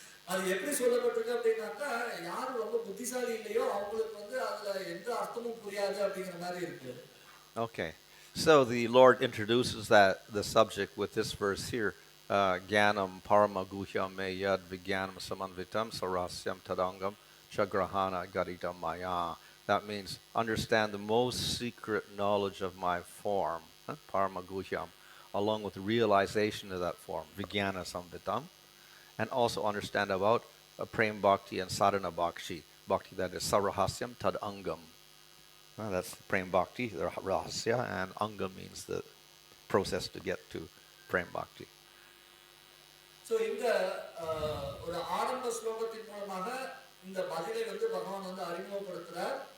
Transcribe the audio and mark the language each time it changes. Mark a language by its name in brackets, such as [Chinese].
[Tamil] அது எப்படி சொல்லப்பட்டிருக்கு அப்படின்னாக்கா யாரு ரொம்ப புத்திசாலி இல்லையோ அவங்களுக்கு வந்து அதுல எந்த அர்த்தமும் புரியாது அப்படிங்கிற மாதிரி இருக்கு. Okay. [English] So the Lord introduces the subject with this verse here. [Sanskrit] Gyanam parama guhyam me yad vigyanam samanvitam sarasyam tadangam chagrahana garitam maya. [English] That means understand the most secret knowledge of my form, [Sanskrit] parama guhyam, [English] along with the realization of that form, [Sanskrit] vigyana samvitam, [English] and also understand about prem bhakti and sadhana bhakti, that is [Sanskrit] sarahasyam tadangam. [English] That's prem bhakti, the rahasya, and anga means the process to get to prem bhakti. [Tamil] So இந்த ஒரு ஆரம்ப ஸ்லோகத்தின் மூலமாக இந்த பதிலை வந்து பகவான் வந்து அறிமுகப்படுத்துறார்.